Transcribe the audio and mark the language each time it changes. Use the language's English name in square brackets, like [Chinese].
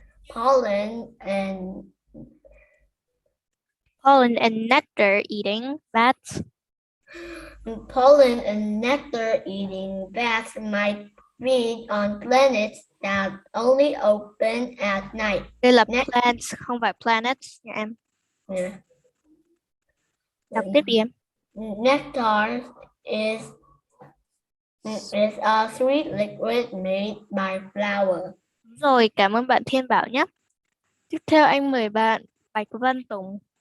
[English] Pollen and nectar eating bats. Pollen and nectar eating bats might feed on planets that only open at night. [Vietnamese] Đây là plants, không phải planets nha em. [English] Yeah. [Vietnamese] Đọc tiếp đi em. [English] Nectar is a sweet liquid made by flower. [Vietnamese] Rồi, cảm ơn bạn Thiên Bảo nhé. Tiếp theo anh mời bạn Bạch Văn Tùng.